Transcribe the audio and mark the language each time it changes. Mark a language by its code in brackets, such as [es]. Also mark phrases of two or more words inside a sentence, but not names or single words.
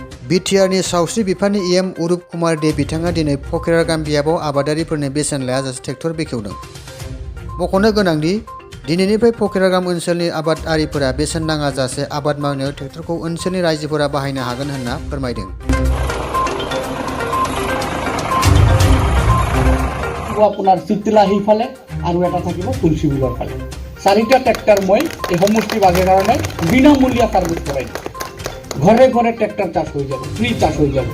[brx] बिटिआरनि सावस्रि बिफाननि इएम उरुप कुमार दे बिथाङा दिनै फकिरागाम बियाबाव आबादारिफोरनो बेसेन लायाजासे ट्रेक्टर बेखेवदों। मख'नो गोनांदि दिनैनिफ्राय फकिरागाम ओनसोलनि आबादारिफोरा बेसेन नाङाजासे आबाद मावनायाव ट्रेक्टरखौ ओनसोलनि रायजोफोरा बाहायनो हागोन होनना फोरमायदों। [as] আপোনাৰ চিতলা সেইফালে আৰু এটা থাকিব তুলসীবিলৰ ফালে। 4টা ট্ৰেক্টৰ মই এই সমষ্টি বাজে কাৰণে বিনামূলীয়া সাৰ্ভিস কৰাই দিম। ঘৰে ঘৰে ট্ৰেক্টৰ চাষ হৈ যাব, ফ্ৰী চাষ হৈ যাব।